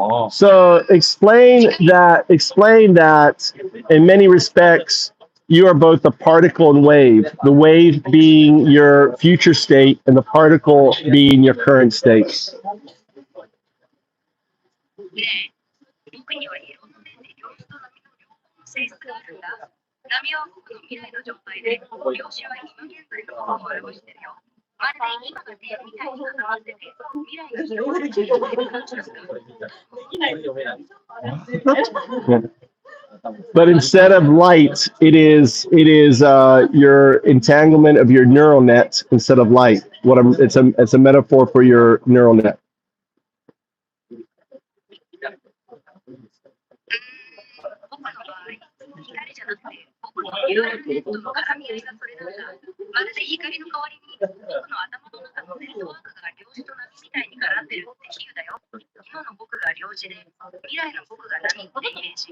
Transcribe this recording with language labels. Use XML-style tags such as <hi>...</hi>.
<en>So explain that in many respects you are both a particle and wave. The wave being your future state and the particle being your current state.</en> <ja>僕にはいろんな面で量子と波の両方の性質があるんだ。波は僕の未来の状態で、量子は今現在のものを表してるよ。まるで今が点みたいに固まってて、未来に広がっている感じなんだ。</ja> <en>But instead of light, it is your entanglement of your neural net instead of light. It's a metaphor for your neural net.</en> <ja>僕の場合、光じゃなくて僕のニューラルネットの絡み合いがそれなんだ。まるで光の代わりに僕の頭の中のネットワークが量子と波みたいに絡んでるって比喩だよ。今の僕が量子で、未来の僕が波ってイメージ。</ja>